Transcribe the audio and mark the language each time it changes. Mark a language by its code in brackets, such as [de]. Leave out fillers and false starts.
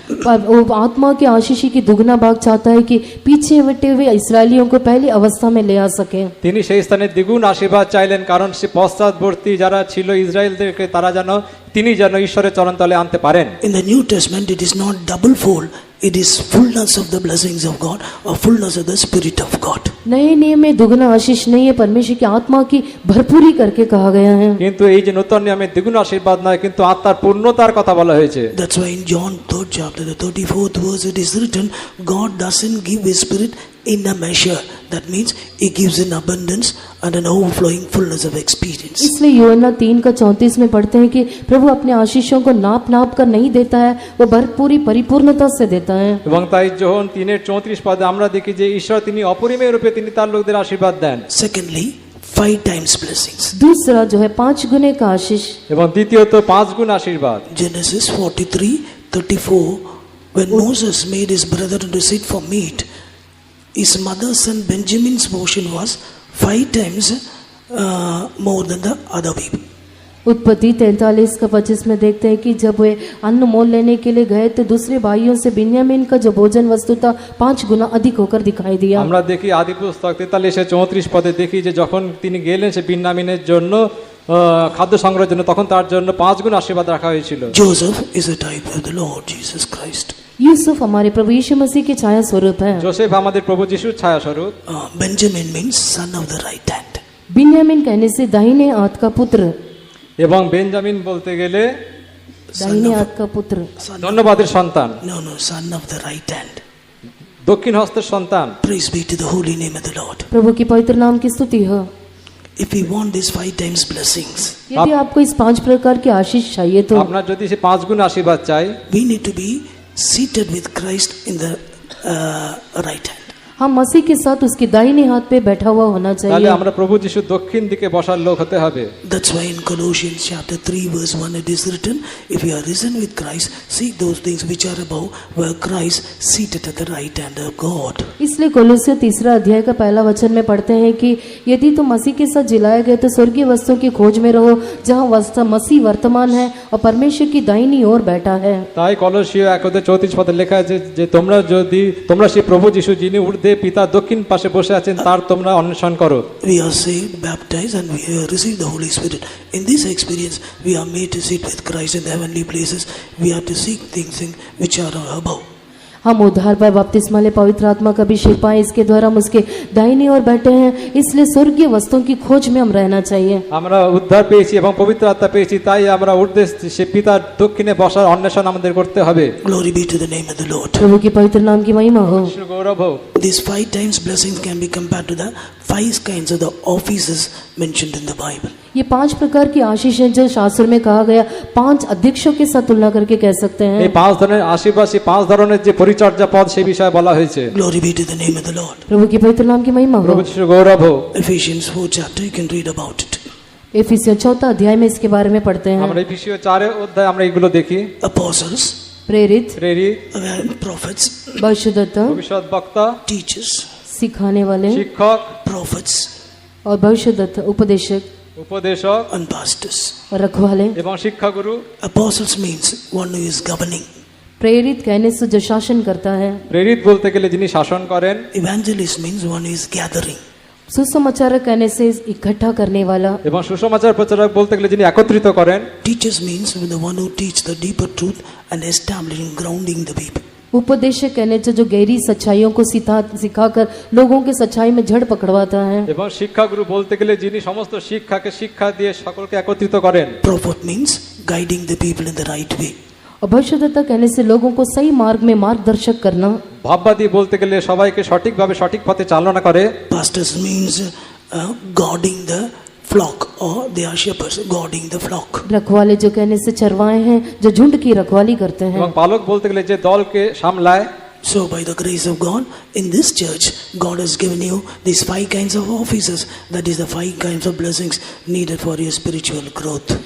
[hi] पर वो आत्मा के आशीष की दुगना भाग चाहता है कि पीछे हटे हुए इस्राएलियों को पहली अवस्था में ले आ सके। [bn] তিনি সেই স্থানে দ্বিগুণ আশীর্বাদ চাইলেন কারণ সে পশ্চাৎবর্তী যারা ছিল ইসরায়েলদেরকে তারা তিনি যেন ঈশ্বরের চরণতলে আনতে পারেন। [en] In the New Testament, it is not double fold, it is fullness of the blessings of God, or fullness of the Spirit of God. [hi] नए नियम में दुगना आशीष नहीं है, परमेश्वर की आत्मा की भरपूरी करके कहा गया है। [bn] কিন্তু এই যে নতুন নিয়মে দ্বিগুণ আশীর্বাদ নয়, কিন্তু আত্মার পূর্ণতার কথা বলা হয়েছে। [en] That's why in John 3rd chapter, the 34th verse, it is written, God doesn't give His Spirit in a measure. That means He gives in abundance and an overflowing fullness of experience. [hi] इसलिए यूहन्ना 3:34 में पढ़ते हैं कि प्रभु अपने आशीषों को नाप नाप कर नहीं देता है, वो भरपूरी परिपूर्णता से देता है। [bn] এবং তাই যোহন 3:34 পদে আমরা দেখি যে ঈশ্বর তিনি অপরিমেয় রূপে তিনি তার লোকদের আশীর্বাদ দেন। [en] Secondly, 5 times blessings. [hi] दूसरा जो है 5 गुने का आशीष, [bn] এবং দ্বিতীয়ত 5 গুণ আশীর্বাদ। [en] Genesis 43:34, when Moses made his brethren to sit for meat, his mother's son Benjamin's portion was 5 times more than the other people. [hi] उत्पत्ति 43:25 में देखते हैं कि जब वे अन्न मोल लेने के लिए गए तो दूसरे भाइयों से बिन्यामीन का जो भोजन वस्तु था 5 गुना अधिक होकर दिखाई दिया। [bn] আমরা দেখি আদি পুস্তক 43:34 পদে দেখি যে যখন তিনি গেলেন সে বিন্যামিনের জন্য খাদ্য সংগ্রহের জন্য, তখন তার জন্য 5 গুণ আশীর্বাদ রাখা হয়েছিল। [en] Joseph is a type of the Lord Jesus Christ. [hi] Yusuf हमारे प्रभु यीशु मसीह की छाया स्वरूप है। [bn] যোসেফ আমাদের প্রভু যিশুর ছায়া স্বরূপ। [en] Benjamin means son of the right hand. [hi] बिन्यामीन कहने से दाहिने हाथ का पुत्र, [bn] এবং বেঞ্জামিন বলতে গেলে [hi] दाहिने हाथ का पुत्र। [bn] ধন্যবাদের সন্তান, [en] No, son of the right hand. [bn] দক্ষিণ হস্তের সন্তান। [en] Praise be to the holy name of the Lord. [hi] प्रभु की पवित्र नाम की स्तुति हो। [en] If we want these 5 times blessings, [hi] यदि आपको इस 5 प्रकार की आशीष चाहिए तो [bn] আপনার যদি সে 5 গুণ আশীর্বাদ চাই, [en] we need to be seated with Christ in the right hand. [hi] हम मसीह के साथ उसके दाहिने हाथ पे बैठा हुआ होना [bn] তাহলে [hi] चाहिए। [bn] আমরা প্রভু যিশুর দক্ষিণ দিকে বসার লোক হতে হবে। [en] That's why in Colossians chapter 3 verse 1 it is written, if you are risen with Christ, seek those things which are above, where Christ seated at the right hand of God. [hi] इसलिए कोलोसियों 3 अध्याय का पहला वचन में पढ़ते हैं कि यदि तुम मसीह के साथ जिलाए गए तो स्वर्गीय वस्तुओं की खोज में रहो, जहाँ मसीह वर्तमान है और परमेश्वर की दाहिनी ओर बैठा है। [bn] তাই কলসীয় 1:34 পদে লেখা আছে যে তোমরা সেই প্রভু যিশু যিনি ঊর্ধ্বে পিতা দক্ষিণ পাশে বসে আছেন তার তোমরা অন্বেষণ করো। [en] We are saved, baptized, and we have received the Holy Spirit. In this experience, we are made to sit with Christ in the heavenly places. We have to seek things which are above. [hi] हम उद्धार पर बपतिस्मा ले पवित्र आत्मा का अभिषेक पाए, इसके द्वारा हम उसके दाहिनी ओर बैठे हैं, इसलिए स्वर्गीय वस्तुओं की खोज में हम रहना चाहिए। [bn] আমরা উদ্ধার পেয়েছি এবং পবিত্র আত্মা পেয়েছি, তাই আমরা ঊর্ধ্বে সে পিতার দক্ষিণে বসার অন্বেষণ আমাদের করতে হবে। [en] Glory be to the name of the Lord. [hi] प्रभु की पवित्र नाम की महिमा हो। [bn] যিশুর গৌরব হোক। [en] These 5 times blessings can be compared to the 5 kinds of the offices mentioned in the Bible. [hi] ये 5 प्रकार की आशीष हैं जो शास्त्र में कहा गया, 5 अध्यक्षों के साथ तुलना करके कह सकते हैं। [bn] এই 5 ধরনের আশীর্বাদ, সেই 5 ধরনের যে পরিচর্যা পদ সেই বিষয়ে বলা হয়েছে। [en] Glory be to the name of the Lord. [hi] प्रभु की पवित्र नाम की महिमा हो। [bn] প্রভু যিশুর গৌরব হোক। [en] Ephesians 4 chapter, you can read about it. [hi] एफिसियों 4 अध्याय में इसके बारे में पढ़ते हैं। [bn] আমরা এফেসীয় 4 অধ্যায় আমরা এগুলো দেখি। [en] Apostles, [hi] प्रेरित, [bn] প্রেরিত, [en] prophets, [hi] भविष्यद्वक्ता, [bn] ভবিষ্যদ্বক্তা, [en] teachers, [hi] सिखाने वाले [bn] শিক্ষক, [en] prophets, [hi] और भविष्यद्वक्ता उपदेशक, [bn] উপদেশক [en] and pastors. [hi] और रखवाले। [bn] এবং শিক্ষাগুরু। [en] Apostles means one who is governing. [hi] प्रेरित कहने से जो शासन करता है। [bn] প্রেরিত বলতে গেলে যিনি শাসন করেন। [en] Evangelist means one who is gathering. [hi] सुसमाचारक कहने से इकट्ठा करने वाला। [bn] এবং সুসমাচার প্রচারক বলতে গেলে যিনি একত্রিত করেন। [en] Teachers means the one who teach the deeper truth and establishing grounding the people. [hi] उपदेशक कहने से जो गहरी सच्चाइयों को सिखाकर लोगों के सच्चाई में जड़ पकड़वाता है। [bn] এবং শিক্ষাগুরু বলতে গেলে যিনি সমস্ত শিক্ষাকে শিক্ষা দিয়ে সকলকে একত্রিত করেন। [en] Prophet means guiding the people in the right way. [hi] और भविष्यद्वक्ता कहने से लोगों को सही मार्ग में मार्गदर्शक करना। [bn] ভাববাদী বলতে গেলে সবাইকে সঠিকভাবে সঠিক পথে চালনা করে। [en] Pastors means guarding the flock, or they are shepherds guarding the flock. [hi] रखवाले जो कहने से चरवाए हैं जो झुंड की रखवाली करते हैं। [bn] এবং পালক বলতে গেলে যে দলকে সামলায়। [en] So by the grace of God, in this church, God has given you these 5 kinds of offices. That is the 5 kinds of blessings needed for your spiritual growth.